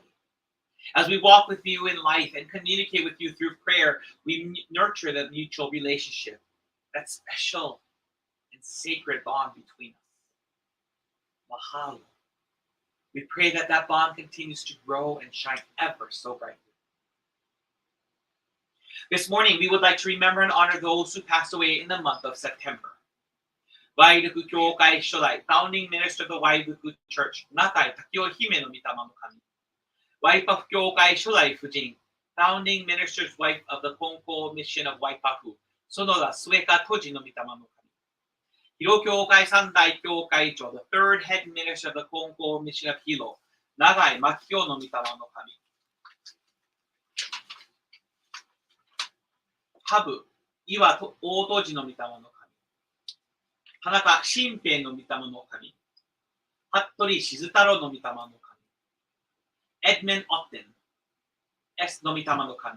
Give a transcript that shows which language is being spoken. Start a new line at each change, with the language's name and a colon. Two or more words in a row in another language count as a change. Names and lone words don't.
English: As we walk with you in life and communicate with you through prayer, we nurture the mutual relationship, that special and sacred bond between us. Mahalo. We pray that that bond continues to grow and shine ever so brightly. This morning, we would like to remember and honor those who passed away in the month of September.
Japanese: ワイルク教会初代,
English: founding minister of the Wairuku Church,
Japanese: ナカイタキオ姫の御霊の神. ワイパフ教会初代夫人,
English: founding minister's wife of the Konko mission of Waipafu,
Japanese: ソノダスエカ刀自の御霊の神. ヒロ教会三代教会長,
English: the third head minister of the Konko mission of Hilo,
Japanese: ナガイマキオの御霊の神. ハブ、イワ刀自の御霊の神. ハナカシンペイの御霊の神. 服部静太郎の御霊の神. Edmund Otten, S の御霊の神.